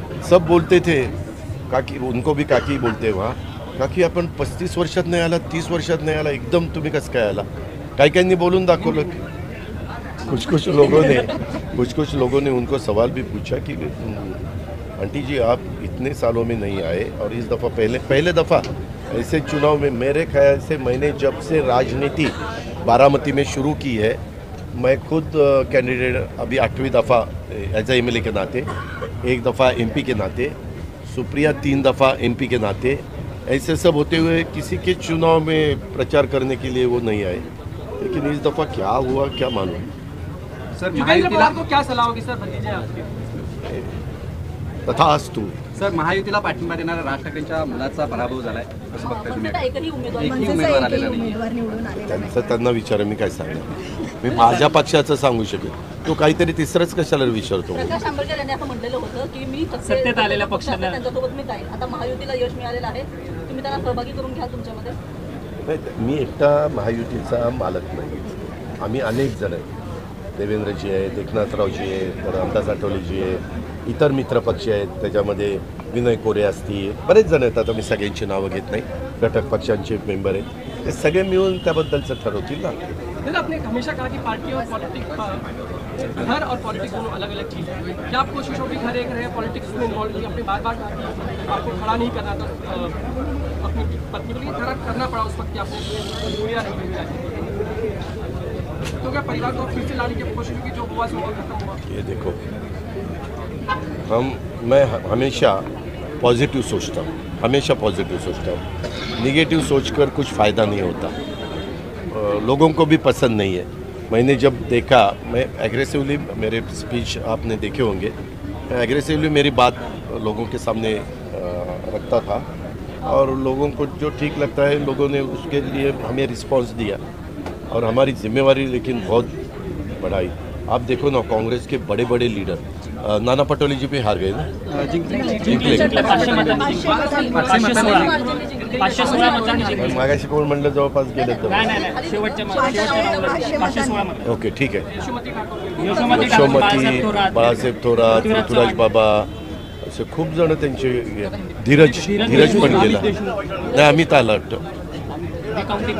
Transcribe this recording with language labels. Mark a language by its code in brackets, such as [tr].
[hi] सब बोलते थे, काकी, उनको भी काकी बोलते वहाँ, [mr] काकी आपण 35 वर्षात नाही आला, 30 वर्षात नाही आला, एकदम तुम्ही कसं काय आला? काही बोलून दाखवलं। [hi] कुछ लोगों ने उनको सवाल भी पूछा कि आंटी जी आप इतने सालों में नहीं आए, और इस दफ़ा पहले दफ़ा ऐसे चुनाव में, मेरे ख्याल से मैंने जब से राजनीति बारामती में शुरू की है, मैं खुद कैंडिडेट अभी 8वीं दफ़ा एज ए MLA के नाते, 1 दफ़ा MP के नाते, सुप्रिया 3 दफ़ा MP के नाते, ऐसे सब होते हुए किसी के चुनाव में प्रचार करने के लिए वो नहीं आए। लेकिन इस दफ़ा क्या हुआ क्या मालूम। सर युगेंद्र को क्या सलाह होगी सर भतीजे आपके? तथास्तु। [mr] सर महायुतीला पाठिंबा देणाऱ्या राज ठाकरेंच्या मुलाचा पराभव झालाय, कसं बघताय तुम्ही? एकही एकही उमेदवार आलेला नाही, त्यांना विचारा, मी काय सांगणार? मी माझ्या पक्षाचं सांगू शकेल, तो काहीतरी तिसरंच कशाला विचारतो? प्रकाश आंबेडकर यांनी असं म्हटलेलं होतं की मी सत्तेत आलेल्या पक्षाला त्यांच्यासोबत मी जाईल, आता महायुतीला यश मिळालेलं आहे, तुम्ही त्यांना सहभागी करून घ्या तुमच्यामध्ये? नाही, मी एकटा महायुतीचा मालक नाही, आम्ही अनेक जण आहेत, देवेंद्रजी आहेत, एकनाथरावजी आहेत, रामदास आठवलेजी आहेत, इतर मित्रपक्ष आहेत, त्याच्यामध्ये विनय कोरे असतील, बरेच जण आहेत, आता मी सगळ्यांची नावं घेत नाही, घटक पक्षांचे मेंबर आहेत, ते सगळे मिळून त्याबद्दलचं ठरवतील ना। [hi] दादा आपने हमेशा कहा कि पार्टी और पॉलिटिक्स, घर और पॉलिटिक्स दोनों अलग अलग चीज़ है, क्या आप कोशिश होगी घर एक रहे, पॉलिटिक्स में इन्वॉल्व नहीं? आपने बार कहा कि आपको खड़ा नहीं करना था, अपनी पत्नी के लिए खड़ा करना पड़ा उस वक्त कि आपने गोलियां नहीं मिली, तो क्या परिवार को फिर से लाने की कोशिश होगी, जो हुआ सो खत्म हुआ? ये देखो, मैं हमेशा पॉजिटिव सोचता हूँ, हमेशा पॉजिटिव सोचता हूँ, निगेटिव सोचकर कुछ फ़ायदा नहीं होता, लोगों को भी पसंद नहीं है। मैंने जब देखा, मैं एग्रेसिवली, मेरे स्पीच आपने देखे होंगे, मैं एग्रेसिवली मेरी बात लोगों के सामने रखता था, और लोगों को जो ठीक लगता है लोगों ने उसके लिए हमें रिस्पांस दिया, और हमारी जिम्मेवारी लेकिन बहुत बढ़ाई। आप देखो ना, कांग्रेस के बड़े बड़े लीडर, नाना पटोले जी भी हार गए ना, [mr] मागाशी कोण म्हणलं जवळपास गेले तर, ओके ठीक आहे, यशोमती, बाळासाहेब थोरात, ऋतुराज बाबा, असे खूप जण त्यांचे, धीरज पण गेला नाही, अमित आला वाटतं।